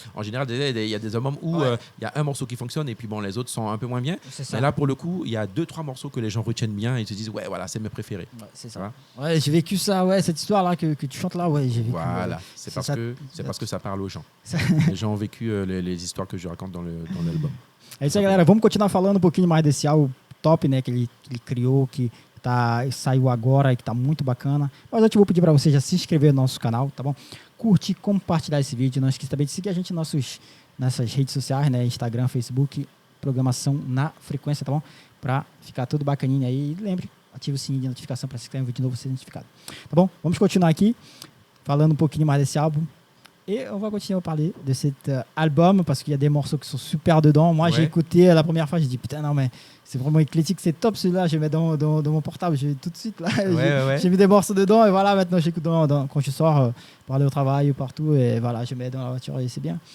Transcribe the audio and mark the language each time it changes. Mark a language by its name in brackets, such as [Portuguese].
[French] En général, il y a des albums où il y a un morceau qui fonctionne et puis bon, les autres sont un peu moins bien. Mais là, pour le coup, il y a 2-3 morceaux que les gens retiennent bien et ils se disent, ouais, voilà, c'est mes préférés. Ouais, c'est ça. Ouais, j'ai vécu ça, cette histoire-là que tu chantes là, j'ai vécu. Voilà, c'est parce que ça parle aux gens. Les gens ont vécu les histoires que je raconte dans l'album. [Portuguese] É isso aí, galera. Vamos continuar falando um pouquinho mais desse álbum top, né, que ele criou, que saiu agora e que tá muito bacana. Mas eu te vou pedir para você já se inscrever no nosso canal, tá bom? Curtir, compartilhar esse vídeo. Não esqueça também de seguir a gente nessas redes sociais, né? Instagram, Facebook, programação na frequência, tá bom? Para ficar tudo bacaninho aí. E lembre, ative o sininho de notificação para se inscrever um vídeo novo ser notificado. Tá bom? Vamos continuar aqui, falando um pouquinho mais desse álbum. [French] Et on va continuer à parler de cet album parce qu'il y a des morceaux qui sont super dedans. Moi, j'ai écouté la première fois, j'ai dit putain, non, mais c'est vraiment éclectique, c'est top celui-là. Je mets dans mon portable, tout de suite là. J'ai mis des morceaux dedans et voilà, maintenant j'écoute quand je sors pour aller au travail ou partout et voilà, je mets dans la voiture et c'est bien.